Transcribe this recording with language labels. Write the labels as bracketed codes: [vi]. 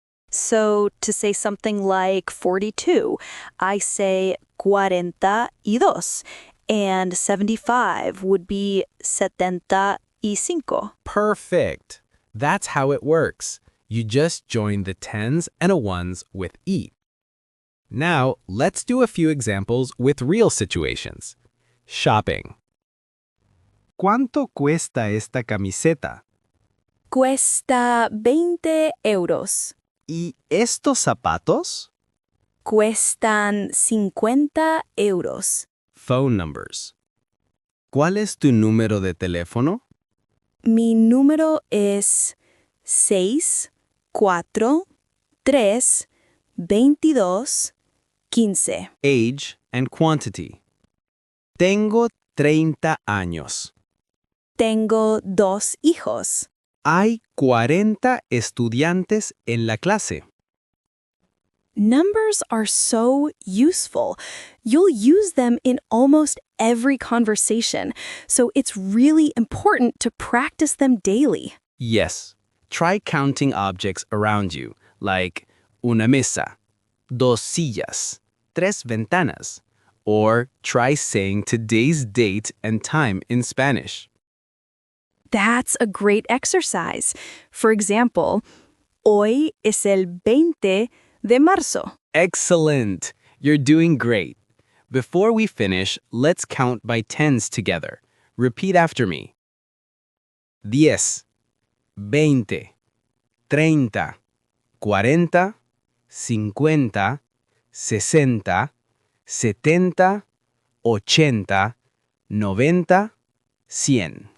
[en] So to say something like 42, I say 42, and 75 would be 75. Perfect. That's how it works. You just join the tens and a ones with e. Now, let's do a few examples with real situations. Shopping. [es] ¿Cuánto cuesta esta camiseta? Cuesta 20 euros. ¿Y estos zapatos? Cuestan 50 euros. [en] Phone numbers. [es] ¿Cuál es tu número de teléfono? Mi número es 6, 4, 3, 22, 15. [en] Age and quantity. [es] Tengo 30 años. Tengo 2 hijos. Hay 40 estudiantes en la clase. [en] Numbers are so useful. You'll use them in almost every conversation, so it's really important to practice them daily. Yes. Try counting objects around you, like [es] una mesa, dos sillas, tres ventanas, [en] or try saying today's date and time in Spanish. That's a great exercise. For example, [es] hoy es el 20 de marzo. [en] Excellent! You're doing great. Before we finish, let's count by tens together. Repeat after me. 10, 20, 30, 40, 50, 60, 70, 80, 90, 100.